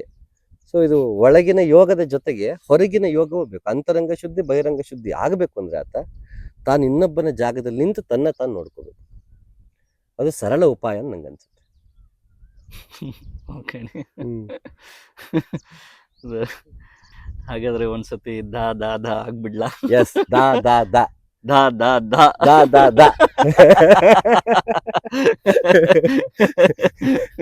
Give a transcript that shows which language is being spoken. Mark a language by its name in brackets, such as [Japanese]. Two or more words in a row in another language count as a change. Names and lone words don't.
[Kannada] ಸೊ ಇದು ಒಳಗಿನ ಯೋಗದ ಜೊತೆಗೆ ಹೊರಗಿನ ಯೋಗವೂ ಬೇಕು. ಅಂತರಂಗ ಶುದ್ಧಿ ಬಹಿರಂಗ ಶುದ್ಧಿ ಆಗಬೇಕು ಅಂದರೆ ಆತ ತಾನು ಇನ್ನೊಬ್ಬನ ಜಾಗದಲ್ಲಿ ನಿಂತು ತಾನು ನೋಡ್ಕೋಬೇಕು. ಅದು ಸರಳ ಉಪಾಯ ಅಂತ ನಂಗೆ ಅನ್ಸುತ್ತೆ. ಓಕೆ. ಹಾಗಾದ್ರೆ ಒಂದ್ಸತಿ ದಾ ದಾ ದಾ ಆಗ್ಬಿಡ್ಲಾ? ಎಸ್, ದಾ ದಾ ದಾ ದಾ ದಾ ದಾ ದಾ ದಾ ದಾ